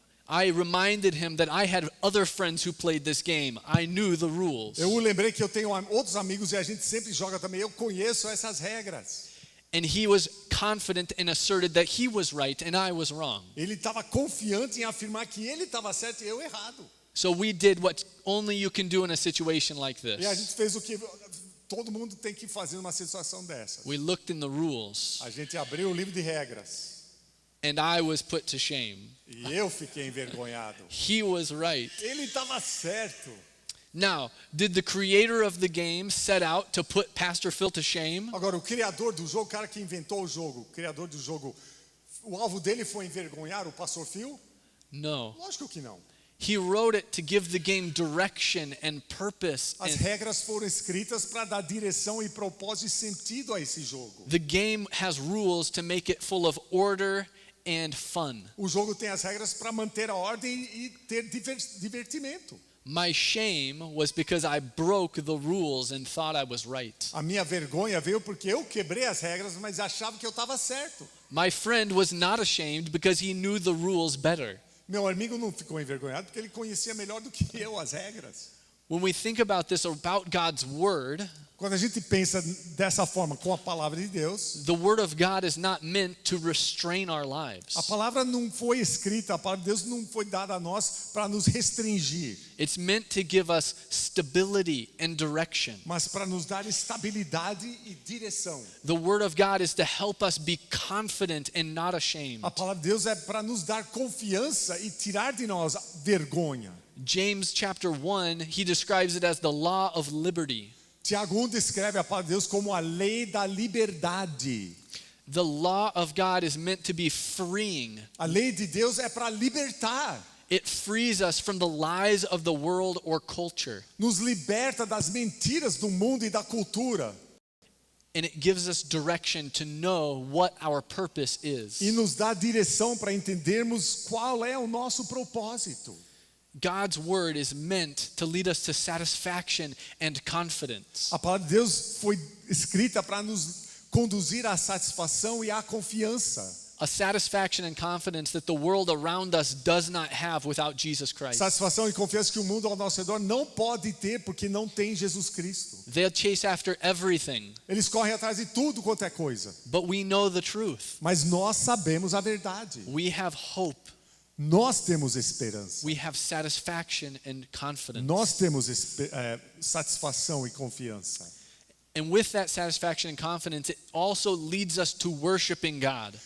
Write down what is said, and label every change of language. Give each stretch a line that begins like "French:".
English: I reminded him that I had other friends who played this game. I knew the rules.
Portuguese: Eu o lembrei que eu tenho outros amigos e a gente sempre joga também. Eu conheço essas regras.
English: And he was confident and asserted that he was right and I was wrong.
Portuguese: Ele estava confiante em afirmar que ele estava certo e eu errado.
English: So we did what only you can do in a situation like
Portuguese: E a
English: this.
Portuguese: gente fez o que todo mundo tem que fazer numa situação dessas.
English: We looked in the rules,
Portuguese: A gente abriu o livro de regras.
English: and I was put to shame.
Portuguese: E eu fiquei envergonhado.
English: He was right.
Portuguese: Ele estava certo.
English: Now, did the creator of the game set out to put Pastor Phil to shame?
Portuguese: Agora, o criador do jogo, o cara que inventou o jogo, o criador do jogo, o alvo dele foi envergonhar o pastor Phil?
English: No.
Portuguese: Lógico que não.
English: He wrote it to give the game direction and purpose.
Portuguese: As
English: And
Portuguese: regras foram escritas para dar direção e propósito e sentido a esse jogo.
English: the game has rules to make it full of order and fun.
Portuguese: O jogo tem as regras para manter a ordem e ter divertimento.
English: My shame was because I broke the rules and thought I was right.
Portuguese: A minha vergonha veio porque eu quebrei as regras, mas achava que eu estava certo.
English: My friend was not ashamed because he knew the rules better.
Portuguese: Meu amigo não ficou envergonhado porque ele conhecia melhor do que eu as regras.
English: When we think about this, about God's word,
Portuguese: Quando a gente pensa dessa forma com a palavra de Deus,
English: the word of God is not meant to restrain our lives.
Portuguese: a palavra não foi escrita, a palavra de Deus não foi dada a nós para nos restringir,
English: It's meant to give us stability and direction.
Portuguese: mas para nos dar estabilidade e direção.
English: The word of God is to help us be confident and not ashamed.
Portuguese: A palavra de Deus é para nos dar confiança e tirar de nós vergonha.
English: James chapter 1, he describes it as the law of liberty.
Portuguese: Tiago 1 descreve a palavra de Deus como a lei da liberdade.
English: The law of God is meant to be freeing.
Portuguese: A lei de Deus é para libertar,
English: It frees us from the lies of the world or culture.
Portuguese: nos liberta das mentiras do mundo e da cultura
English: And it gives us direction to know what our purpose is.
Portuguese: e nos dá direção para entendermos qual é o nosso propósito.
English: God's word is meant to lead us to satisfaction and confidence.
Portuguese: A palavra de Deus foi escrita para nos conduzir à satisfação e à confiança.
English: A satisfaction and confidence that the world around us does not have without Jesus Christ.
Portuguese: Satisfação e confiança que o mundo ao nosso redor não pode ter porque não tem Jesus Cristo.
English: They'll chase after everything,
Portuguese: Eles correm atrás de tudo quanto é coisa,
English: but we know the truth.
Portuguese: mas nós sabemos a verdade.
English: We have hope.
Portuguese: Nós temos esperança.
English: We have satisfaction and confidence.
Portuguese: Nós temos satisfação e confiança.
English: And with that satisfaction and confidence, it also leads us to worshiping God.